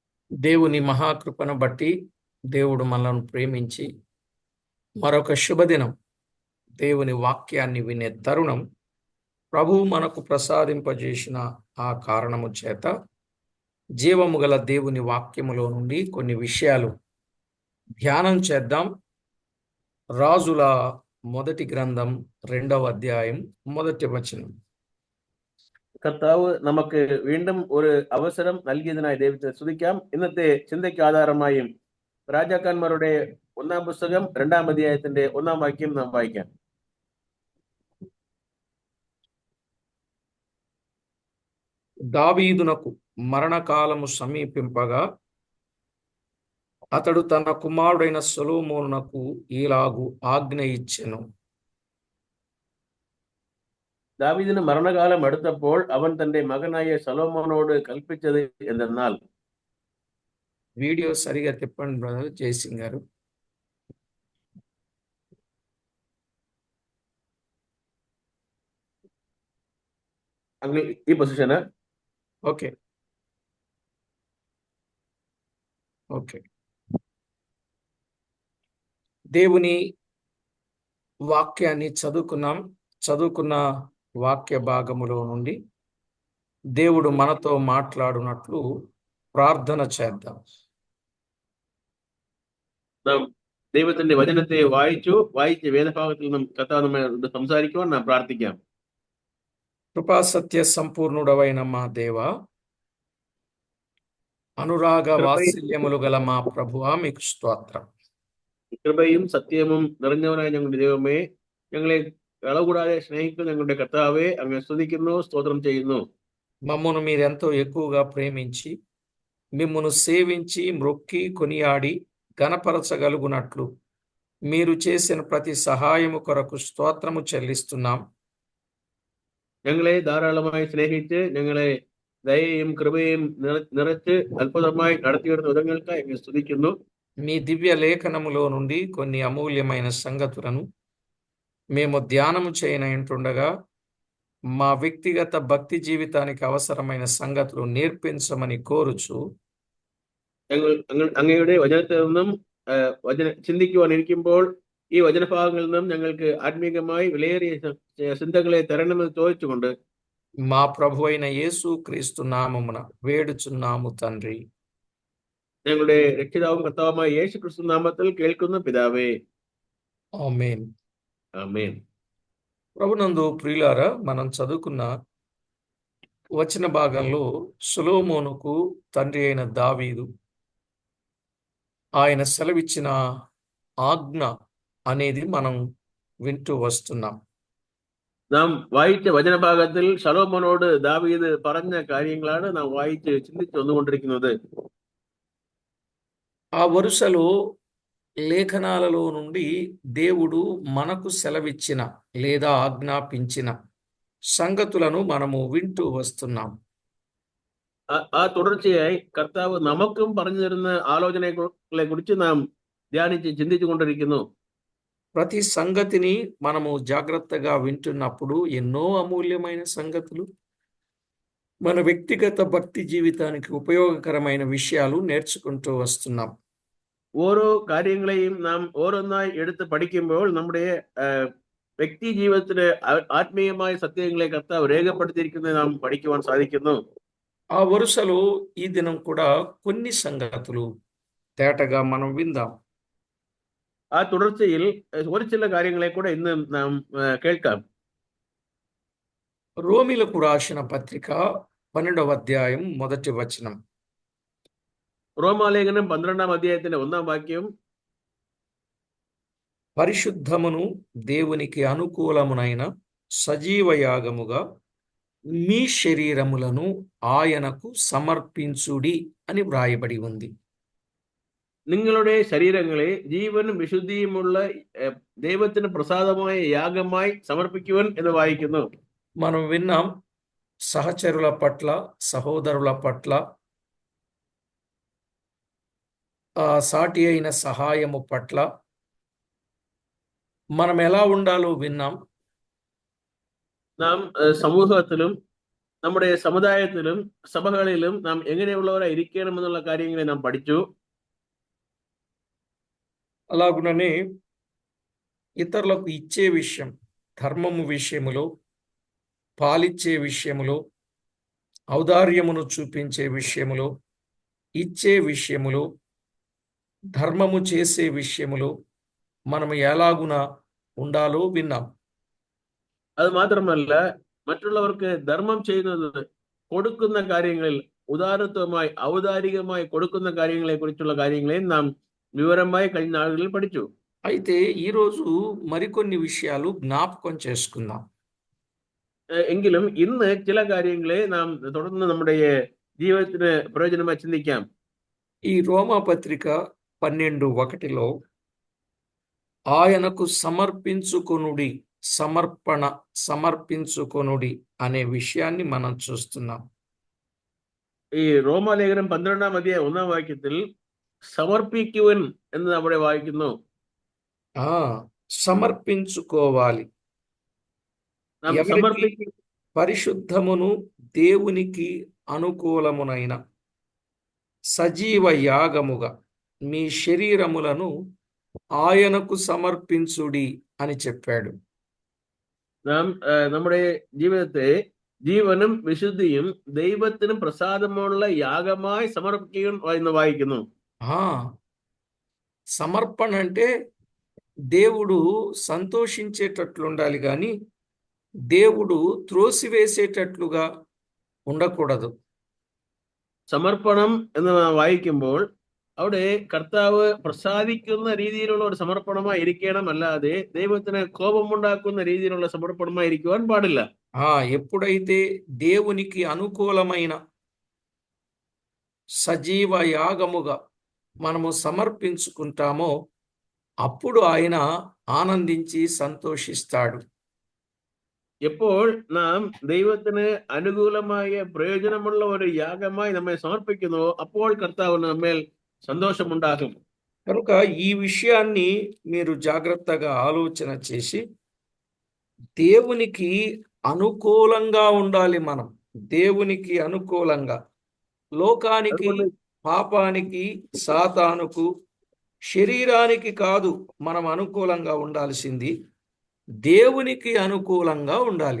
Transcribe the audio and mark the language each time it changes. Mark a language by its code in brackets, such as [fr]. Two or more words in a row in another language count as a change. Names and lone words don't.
[te] దేవుని మహాకృపను బట్టి దేవుడు మనల్ని ప్రేమించి మరొక శుభదినం దేవుని వాక్యాన్ని వినే తరుణం ప్రభువు మనకు ప్రసాదింపజేసిన ఆ కారణము చేత జీవము గల దేవుని వాక్యములో నుండి కొన్ని విషయాలు ధ్యానం చేద్దాం. రాజుల మొదటి గ్రంథం 2వ అధ్యాయం మొదటి వచనం. [ml] കർത്താവ് നമുക്ക് വീണ്ടും ഒരു അവസരം നൽകിയതിനായി ദൈവത്തെ സ്തുതിക്കാം. ഇന്നത്തെ ചിന്തയ്ക്ക് ആധാരമായും രാജാക്കന്മാരുടെ 1-ാം പുസ്തകം 2-ാം അധ്യായത്തിന്റെ 1-ാം വാക്യം നാം വായിക്കാം. [te] దావీదునకు మరణకాలము సమీపింపగా అతడు తన కుమారుడైన సొలొమోనునకు ఈలాగు ఆజ్ఞ ఇచ్చెను. [ml] ദാവീദിന് മരണകാലം അടുത്തപ്പോൾ അവൻ തന്റെ മകനായ സൊലൊമോനോട് കൽപ്പിച്ചത് എന്തെന്നാൽ, [te] వీడియో సరిగా తిప్పండి బ్రదర్ జయసింగ్ గారు. [ml] ഈ പൊസിഷന് [en] okay okay. [te] దేవుని వాక్యాన్ని చదువుకున్న వాక్య భాగములో నుండి దేవుడు మనతో మాట్లాడునట్లు ప్రార్థన చేద్దాం. [ml] നാം ദൈവത്തിന്റെ വചനത്തെ വായിച്ച് വേദഭാഗത്തിൽ നിന്നും കർത്താവ് നമ്മോട് സംസാരിക്കുവാൻ നാം പ്രാർത്ഥിക്കാം. [te] కృపా సత్య సంపూర్ణుడవైన మా దేవ, అనురాగ వాత్సల్యములు గల మా ప్రభువా, మీకు స్తోత్రం. [ml] കൃപയും സത്യവും നിറഞ്ഞവനായ ഞങ്ങളുടെ ദൈവമേ, ഞങ്ങളെ അളകൂടാതെ സ്നേഹിക്കുന്ന ഞങ്ങളുടെ കർത്താവെ, അങ്ങ് സ്തുതിക്കുന്നു, സ്തോത്രം ചെയ്യുന്നു. [te] మమ్మను మీరెంతో ఎక్కువగా ప్రేమించి మిమ్మును సేవించి మ్రొక్కి కొనియాడి గణపరచగలుగునట్లు మీరు చేసిన ప్రతి సహాయము కొరకు స్తోత్రము చెల్లిస్తున్నాం. [ml] ഞങ്ങളെ ധാരാളമായി സ്നേഹിച്ച് ഞങ്ങളെ ദയയും കൃപയും നിറച്ച് അത്ഭുതമായി നടത്തിവരുന്ന വിധങ്ങൾക്ക് അങ്ങ് സ്തുതിക്കുന്നു. [te] మీ దివ్య లేఖనములో నుండి కొన్ని అమూల్యమైన సంగతులను మేము ధ్యానము చేయనంటుండగా మా వ్యక్తిగత భక్తి జీవితానికి అవసరమైన సంగతులు నేర్పించమని కోరుచు, [ml] അങ്ങയുടെ വചനത്തിൽ നിന്നും ചിന്തിക്കുവാനിരിക്കുമ്പോൾ ഈ വചനഭാഗങ്ങളിൽ നിന്നും ഞങ്ങൾക്ക് ആത്മീകമായി വിലയേറിയ ചിന്തകളെ തരണമെന്ന് ചോദിച്ചുകൊണ്ട് [te] మా ప్రభు అయిన యేసు క్రీస్తు నామమున వేడుచున్నాము తండ్రి. [ml] ഞങ്ങളുടെ രക്ഷിതാവും കർത്താവുമായ യേശു ക്രിസ്തു നാമത്തിൽ കേൾക്കുന്ന പിതാവേ, [te] ఆమేన్. ఆమేన్. ప్రభునందు ప్రియులారా, మనం చదువుకున్న వచన భాగంలో సొలొమోనుకు తండ్రి అయిన దావీదు ఆయన సెలవిచ్చిన ఆజ్ఞ అనేది మనం వింటూ వస్తున్నాం. [ml] നാം വായിച്ച വചനഭാഗത്തിൽ ശലോമോനോട് ദാവീദ് പറഞ്ഞ കാര്യങ്ങളാണ് നാം വായിച്ച് ചിന്തിച്ചു വന്നുകൊണ്ടിരിക്കുന്നത്. [te] ఆ వరుసలో లేఖనాలలో నుండి దేవుడు మనకు సెలవిచ్చిన లేదా ఆజ్ఞాపించిన సంగతులను మనము వింటూ వస్తున్నాం. [ml] ആ തുടർച്ചയായി കർത്താവ് നമുക്കും പറഞ്ഞു തരുന്ന ആലോചനകളെ കുറിച്ച് നാം ധ്യാനിച്ച് ചിന്തിച്ചു കൊണ്ടിരിക്കുന്നു. [te] ప్రతి సంగతిని మనము జాగ్రత్తగా వింటున్నప్పుడు ఎన్నో అమూల్యమైన సంగతులు, మన వ్యక్తిగత భక్తి జీవితానికి ఉపయోగకరమైన విషయాలు నేర్చుకుంటూ వస్తున్నాం. [ml] ഓരോ കാര്യങ്ങളെയും നാം ഓരോന്നായി എടുത്ത് പഠിക്കുമ്പോൾ നമ്മുടെ വ്യക്തി ജീവിതത്തിലെ ആത്മീയമായ സത്യങ്ങളെ കർത്താവ് രേഖപ്പെടുത്തിയിരിക്കുന്നത് നാം പഠിക്കുവാൻ സാധിക്കുന്നു. [te] ఆ వరుసలో ఈ దినం కూడా కొన్ని సంగతులు తేటగా మనం విందాం. [ml] ആ തുടർച്ചയിൽ ഒരു ചില കാര്യങ്ങളെ കൂടെ ഇന്ന് നാം കേൾക്കാം. [te] రోమిలకు రాసిన పత్రిక 12వ అధ్యాయం మొదటి వచనం. [ml] റോമാലേഖനം 12-ാം അധ്യായത്തിന്റെ 1-ാം വാക്യം, [te] పరిశుద్ధమును దేవునికి అనుకూలమునైన సజీవ యాగముగా మీ శరీరములను ఆయనకు సమర్పించుడి అని వ్రాయబడి ఉంది. [ml] നിങ്ങളുടെ ശരീരങ്ങളെ ജീവനും വിശുദ്ധിയുമുള്ള ദൈവത്തിന് പ്രസാദമായ യാഗമായി സമർപ്പിക്കുവൻ എന്ന് വായിക്കുന്നു. [te] మనం విన్నాం, సహచరుల పట్ల, సహోదరుల పట్ల సాటి అయిన సహాయము పట్ల మనం ఎలా ఉండాలో విన్నాం. [ml] നാം സമൂഹത്തിലും നമ്മുടെ സമുദായത്തിലും സഭകളിലും നാം എങ്ങനെയുള്ളവരായി ഇരിക്കണമെന്നുള്ള കാര്യങ്ങളെ നാം പഠിച്ചു. [te] అలాగుననే ఇతరులకు ఇచ్చే విషయం, ధర్మము విషయములో, పాలిచ్చే విషయములో, ఔదార్యమును చూపించే విషయములో, ఇచ్చే విషయములో, ధర్మము చేసే విషయములో మనము ఎలాగున ఉండాలో విన్నాం. [ml] അത് മാത്രമല്ല, മറ്റുള്ളവർക്ക് ധർമ്മം ചെയ്യുന്നത്, കൊടുക്കുന്ന കാര്യങ്ങളിൽ ഉദാരത്വമായി ഔദാരികമായി കൊടുക്കുന്ന കാര്യങ്ങളെ കുറിച്ചുള്ള കാര്യങ്ങളെയും നാം വിവരമായി കഴിഞ്ഞ നാളുകളിൽ പഠിച്ചു. [te] అయితే ఈరోజు మరికొన్ని విషయాలు జ్ఞాపకం చేసుకుందాం. [ml] എങ്കിലും ഇന്ന് ചില കാര്യങ്ങളെ നാം തുടർന്ന് നമ്മുടെ ജീവിതത്തിന് പ്രയോജനമായി ചിന്തിക്കാം. [te] ఈ రోమా పత్రిక 12:1 ఆయనకు సమర్పించుకొనుడి, సమర్పించుకొనుడి అనే విషయాన్ని మనం చూస్తున్నాం. [ml] ഈ റോമാലേഖനം 12-ാം അധ്യായം 1-ാം വാക്യത്തിൽ സമർപ്പിക്കുവൻ എന്ന് അവിടെ വായിക്കുന്നു. [te] సమర్పించుకోవాలి. [ml] നാം [te] ఎవరికి? [ml] സമർപ്പിക്കും. [te] పరిశుద్ధమును దేవునికి అనుకూలమునైన సజీవ యాగముగా మీ శరీరములను ఆయనకు సమర్పించుడి అని చెప్పాడు. [ml] നാം നമ്മുടെ ജീവിതത്തെ ജീവനും വിശുദ്ധിയും ദൈവത്തിനും പ്രസാദമുള്ള യാഗമായി സമർപ്പിക്കുക എന്ന് വായിക്കുന്നു. [te] సమర్పణ అంటే దేవుడు సంతోషించేటట్లు ఉండాలి కానీ దేవుడు త్రోసివేసేటట్లుగా ఉండకూడదు. [ml] സമർപ്പണം എന്ന് വായിക്കുമ്പോൾ അവിടെ കർത്താവ് പ്രസാദിക്കുന്ന രീതിയിലുള്ള ഒരു സമർപ്പണമായി ഇരിക്കണം, അല്ലാതെ ദൈവത്തിന് കോപമുണ്ടാക്കുന്ന രീതിയിലുള്ള സമർപ്പണമായി ഇരിക്കുവാൻ പാടില്ല. [te] ఎప్పుడైతే దేవునికి అనుకూలమైన సజీవ యాగముగా మనము సమర్పించుకుంటామో అప్పుడు ఆయన ఆనందించి సంతోషిస్తాడు. [ml] എപ്പോൾ നാം ദൈവത്തിന് അനുകൂലമായ പ്രയോജനമുള്ള ഒരു യാഗമായി നമ്മെ സമർപ്പിക്കുന്നു, അപ്പോൾ കർത്താവ് നമ്മേൽ సంతోషముండాகும். [te] కనుక ఈ విషయాన్ని మీరు జాగ్రత్తగా ఆలోచన చేసి దేవునికి అనుకూలంగా ఉండాలి. మనం దేవునికి అనుకూలంగా, లోకానికి, పాపానికి, సాతానుకు, శరీరానికి కాదు మనం అనుకూలంగా ఉండాల్సింది, దేవునికి అనుకూలంగా ఉండాలి.